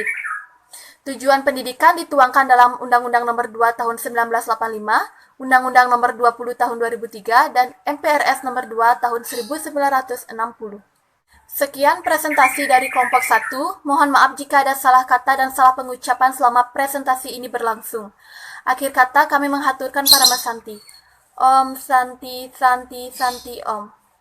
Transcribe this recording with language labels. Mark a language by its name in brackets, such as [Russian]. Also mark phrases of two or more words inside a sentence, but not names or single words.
[Indonesian] Tujuan pendidikan dituangkan dalam Undang-Undang Nomor 2 Tahun 1985, Undang-Undang Nomor 20 Tahun 2003, dan MPRS Nomor 2 Tahun 1960. Sekian presentasi dari kelompok 1. Mohon maaf jika ada salah kata dan salah pengucapan selama presentasi ini berlangsung. Akhir kata kami menghaturkan para Mas Santi. [Sanskrit] Om Santi Santi Santi Om.